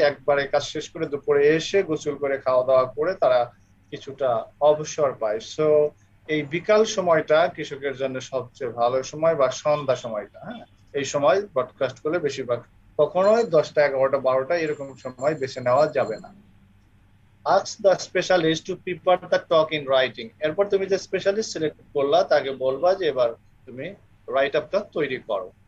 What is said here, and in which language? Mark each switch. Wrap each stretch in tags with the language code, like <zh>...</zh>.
<bn>একবারে কাজ শেষ করে দুপুরে এসে গোসল করে খাওয়া দাওয়া করে তারা কিছুটা অবসর পায়। সো এই বিকাল সময়টা কৃষকের জন্য সবচেয়ে ভালো সময়, বা সন্ধ্যা সময়টা। হ্যাঁ, এই সময় ব্রডকাস্ট করলে বেশিরভাগ, কখনোই 10টা 11টা 12টা এরকম সময় বেছে নেওয়া যাবে না।</bn> <en>ask the specialist to prepare the talk in writing।</en> <bn>এরপর তুমি যে স্পেশালিস্ট সিলেক্ট করলা তাকে বলবা যে এবার তুমি রাইট আপটা তৈরি করো।</bn>